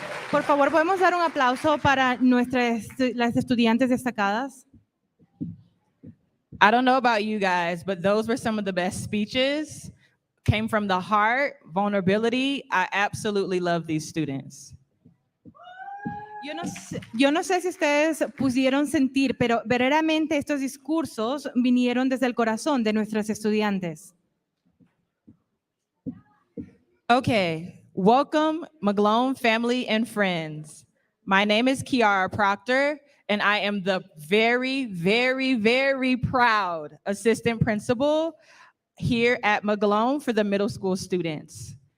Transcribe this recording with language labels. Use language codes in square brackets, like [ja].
[es] Por favor, ¿podemos dar un aplauso para las estudiantes destacadas? [en] I don't know about you guys, but those were some of the best speeches. Came from the heart, vulnerability. I absolutely love these students. [es] Yo no sé si ustedes pudieron sentir, pero verdaderamente estos discursos vinieron desde el corazón de nuestros estudiantes. [en] Okay, welcome McGlone family and friends. My name is Kiara Proctor, and I am the very, very, very proud assistant principal here at McGlone for the middle school students.